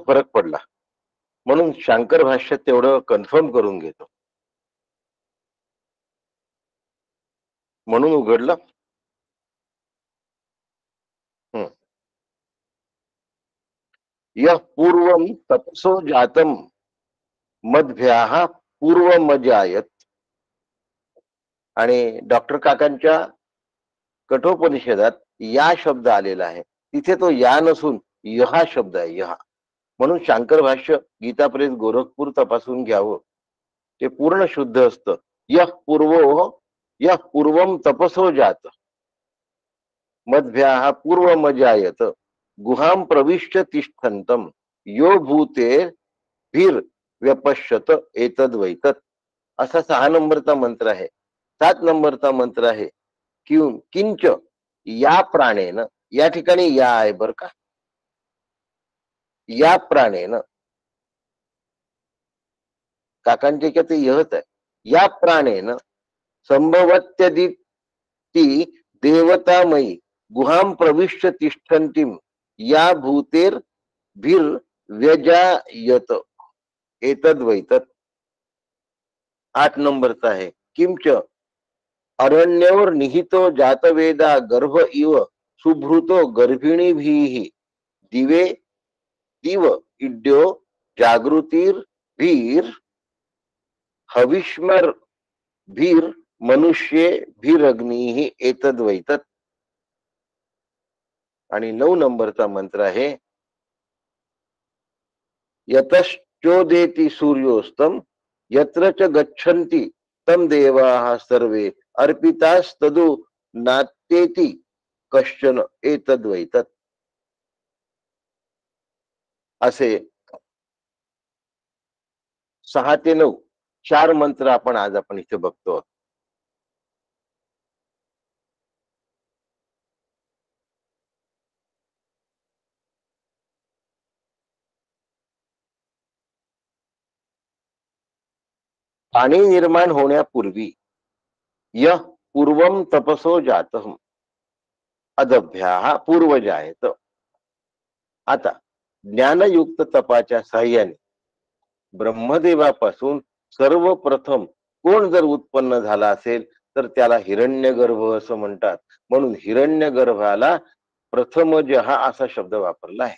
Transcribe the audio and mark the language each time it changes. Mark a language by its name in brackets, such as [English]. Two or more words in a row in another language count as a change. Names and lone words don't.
[Marathi] फरक पडला म्हणून शांकर भाष्यात तेवढं कन्फर्म करून घेतो म्हणून उघडलं. [Sanskrit] यः पूर्वं तपसो जातम मध्याः पूर्वमजायत. [Marathi] आणि डॉक्टर काकांच्या कठोपनिषदात या शब्द आलेला आहे. तिथे तो या नसून यहा शब्द आहे, यहा. म्हणून शांकर भाष्य गीता प्रेस गोरखपूर तपासून घ्यावं. ते पूर्ण शुद्ध असतं. [Sanskrit] यः पूर्वम तपसो जात मध्याः पूर्वमजायत गुहां प्रविष्ट तिष्ठन्तम यो भूते भीर व्यपश्यत एतद्वैतत. [Marathi] असा 6 नंबरचा मंत्र आहे. 7 नंबरचा मंत्र आहे [Sanskrit] किंच या प्राणेन. [Marathi] या ठिकाणी या आहे बर का. [Sanskrit] या प्राणेन [Marathi] काकांच्या ह्याच्यात यहच आहे. [Sanskrit] या प्राणेन संभवत्यदिती देवतामयी गुहां प्रविष्ट तिष्ठन्तीम या भूतेर भीर व्यजायत एतद्वैतत. [Marathi] 8 नंबरचा आहे [Sanskrit] किंच अरण्योर निहितो जातवेदा गर्भ इव सुभृतो गर्भिणीभिः दिवे दिव इड्यो जागृतीर भीर हविष्मर भीर मनुष्ये भीरग्निः एतद्वैतत. [Marathi] आणि 9 नंबरचा मंत्र आहे [Sanskrit] यतश्चोदेति सूर्योस्तम यत्र च गच्छन्ति तम देवाः सर्वे अर्पितास्तदु नात्येति कश्चन एतद्वैतत. [Marathi] असे 6 ते 9 4 मंत्र आपण इथे बघतो. पाणी निर्माण होण्यापूर्वी [Sanskrit] यः पूर्वम तपसो जातः अदभ्याः पूर्वजायत. [Marathi] आता ज्ञानयुक्त तपाच्या साह्याने ब्रह्मदेवापासून सर्वप्रथम कोण जर उत्पन्न झाला असेल तर त्याला हिरण्यगर्भ असं म्हणतात. म्हणून हिरण्यगर्भाला प्रथमजः असा शब्द वापरला आहे.